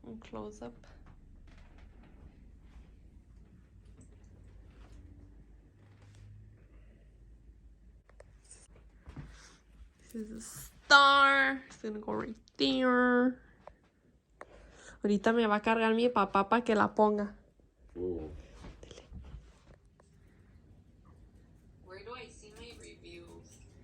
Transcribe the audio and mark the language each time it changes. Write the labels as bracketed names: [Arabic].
[English] Close up. This is a star. It's gonna go right there. [Spanish] Ahorita me va a cargar mi papá para que la ponga. [English] Where do I see my reviews?